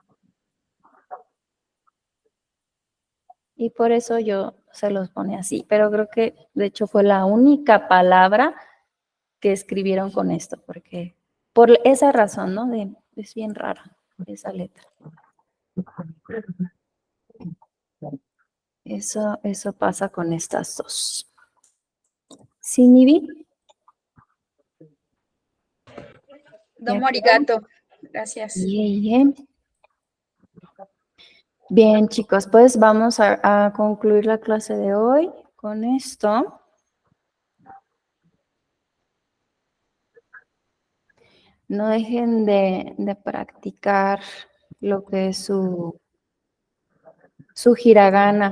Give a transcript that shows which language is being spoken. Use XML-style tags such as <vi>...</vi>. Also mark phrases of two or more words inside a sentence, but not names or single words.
<es>Y por eso yo se los pone así, pero creo que de hecho fue la única palabra que escribieron con esto, porque por esa razón, ¿no? Es bien rara esa letra. Eso pasa con estas dos. ¿Sí, Nivi?</es> <ja>どうもありがとう.</ja> <es>Gracias. Bien. Bien, chicos, pues vamos a concluir la clase de hoy con esto. No dejen de practicar lo que es su su hiragana.</es>